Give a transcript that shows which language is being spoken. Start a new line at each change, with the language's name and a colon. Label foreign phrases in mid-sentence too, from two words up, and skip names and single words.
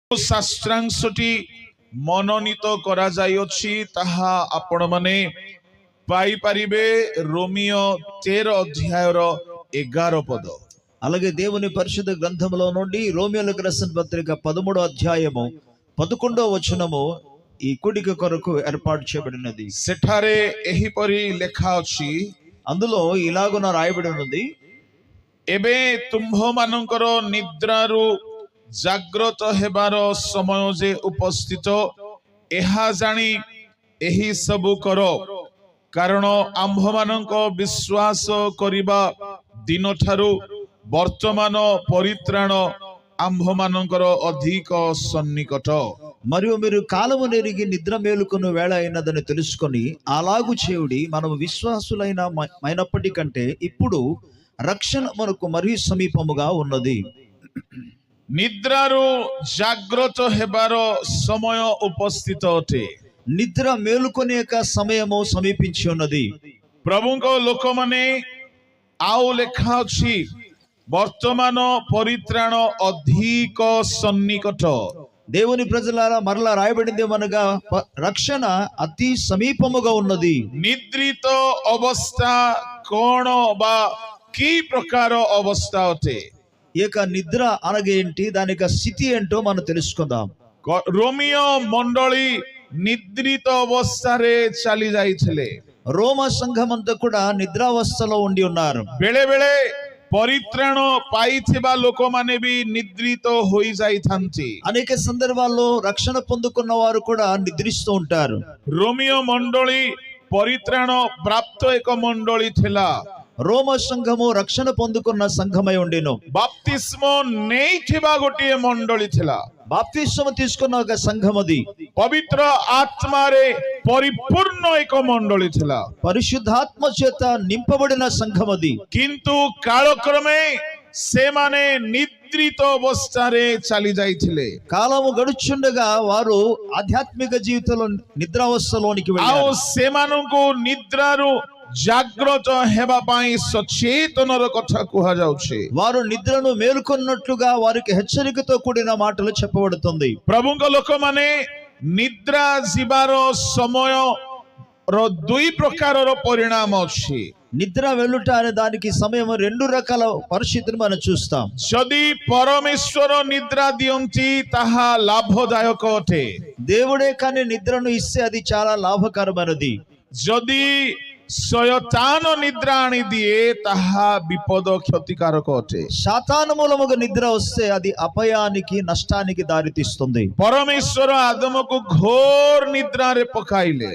Odia: ଶାସ୍ତ୍ରାଂଶଟି ମନୋନୀତ କରା ଯାଇଅଛି ତାହା ଆପଣ ମାନେ ପାଇ ପାରିବେ ରୋମୀୟ 13 ଅଧ୍ୟାୟର 11 ପଦ।
Telugu: అలాగే దేవుని పరిశుద్ధ గ్రంథములో నుండి రోమియోలకు రాసిన పత్రిక 13వ అధ్యాయము 11వ వచనము ఈ కూడిక కొరకు ఏర్పాటు చేయబడినది।
Odia: ସେଠାରେ ଏହିପରି ଲେଖା ଅଛି,
Telugu: అందులో ఇలాగున రాయబడి ఉన్నది,
Odia: ଏବେ ତୁମ୍ଭ ମାନଙ୍କର ନିଦ୍ରାରୁ ଜାଗ୍ରତ ହେବାର ସମୟ ଯେ ଉପସ୍ଥିତ ଏହା ଜାଣି ଏହି ସବୁ କର, କାରଣ ଆମ୍ଭ ମାନଙ୍କ ବିଶ୍ୱାସ କରିବା ଦିନ ଠାରୁ ବର୍ତ୍ତମାନ ପରିତ୍ରାଣ ଆମ୍ଭ ମାନଙ୍କର ଅଧିକ ସନ୍ନିକଟ।
Telugu: మరియు మీరు కాలము నెరిగి నిద్ర మేలుకొను వేళ అయినదని తెలుసుకొని అలాగు చేయుడి, మనము విశ్వాసులైనప్పటికంటే ఇప్పుడు రక్షణ మనకు మరీ సమీపముగా ఉన్నది।
Odia: ନିଦ୍ରାରୁ ଜାଗ୍ରତ ହେବାର ସମୟ ଉପସ୍ଥିତ ଅଟେ,
Telugu: నిద్ర మేలుకొనే యొక్క సమయము సమీపించి ఉన్నది।
Odia: ପ୍ରଭୁଙ୍କ ଲୋକ ମାନେ ଆଉ ଲେଖା ଅଛି, ବର୍ତ୍ତମାନ ପରିତ୍ରାଣ ଅଧିକ ସନ୍ନିକଟ।
Telugu: దేవుని ప్రజలారా మరలా రాయబడింది ఏమనగా రక్షణ అతి సమీపముగా ఉన్నది।
Odia: ନିଦ୍ରିତ ଅବସ୍ଥା କଣ ବା କି ପ୍ରକାର ଅବସ୍ଥା ଅଟେ,
Telugu: ఈ యొక్క నిద్ర అనగేంటి, దాని యొక్క స్థితి ఏంటో మనం తెలుసుకుందాం।
Odia: ରୋମୀୟ ମଣ୍ଡଳୀ ନିଦ୍ରିତ ଅବସ୍ଥା ରେ ଚାଲି ଯାଇଥିଲେ,
Telugu: రోమ సంఘమంతా కూడా నిద్రావస్థలో ఉండి ఉన్నారు।
Odia: ବେଳେ ବେଳେ ପରିତ୍ରାଣ ପାଇଥିବା ଲୋକ ମାନେ ଭି ନିଦ୍ରିତ ହୋଇ ଯାଇଥାନ୍ତି।
Telugu: అనేక సందర్భాల్లో రక్షణ పొందుకున్న వారు కూడా నిద్రిస్తూ ఉంటారు।
Odia: ରୋମୀୟ ମଣ୍ଡଳୀ ପରିତ୍ରାଣ ପ୍ରାପ୍ତ ଏକ ମଣ୍ଡଳୀ ଥିଲା,
Telugu: రోమ సంఘము రక్షణ పొందుకున్న సంఘమై ఉండెను।
Odia: ବାପ୍ତିସ୍ମ ନେଇଥିବା ଗୋଟିଏ ମଣ୍ଡଳୀ ଥିଲା,
Telugu: బాప్తిస్మము తీసుకున్న ఒక సంఘం అది।
Odia: ପବିତ୍ର ଆତ୍ମା ରେ ପରିପୂର୍ଣ୍ଣ ଏକ ମଣ୍ଡଳୀ ଥିଲା,
Telugu: పరిశుద్ధాత్మ చేత నింపబడిన సంఘం అది।
Odia: କିନ୍ତୁ କାଳକ୍ରମେ ସେ ମାନେ ନିଦ୍ରିତ ଅବସ୍ଥା ରେ ଚାଲି ଯାଇଥିଲେ।
Telugu: కాలము గడుచుండగా వారు ఆధ్యాత్మిక జీవితంలో నిద్రావస్థలోనికి
Odia: आओ
Telugu: వెళ్ళారు।
Odia: ସେ ମାନଙ୍କୁ ନିଦ୍ରାରୁ ଜାଗ୍ରତ ହେବା ପାଇଁ ସଚେତନର କଥା କୁହା ଯାଉଛି।
Telugu: వారు నిద్రను మేలుకొన్నట్లుగా వారికి హెచ్చరికతో కూడిన మాటలు చెప్పబడుతుంది।
Odia: ପ୍ରଭୁଙ୍କ ଲୋକ ମାନେ ନିଦ୍ରା ଯିବାର ସମୟ ର ଦୁଇ ପ୍ରକାର ର ପରିଣାମ ଅଛି।
Telugu: నిద్ర వెళ్ళుట అనే దానికి సమయం రెండు రకాల పరిస్థితిని మనం చూస్తాం।
Odia: ଯଦି ପରମେଶ୍ୱର ନିଦ୍ରା ଦିଅନ୍ତି ତାହା ଲାଭଦାୟକ ଅଟେ,
Telugu: దేవుడే కానీ నిద్రను ఇస్తే అది చాలా లాభకరమైనది।
Odia: ଯଦି ଶୟତାନ ନିଦ୍ରା ଆଣି ଦିଏ ତାହା ବିପଦ କ୍ଷତିକାରକ ଅଟେ।
Telugu: సాతాను మూలముగా నిద్ర వస్తే అది అపాయానికి నష్టానికి దారితీస్తుంది।
Odia: ପରମେଶ୍ୱର ଆଦମ କୁ ଘୋର ନିଦ୍ରା ରେ ପକାଇଲେ,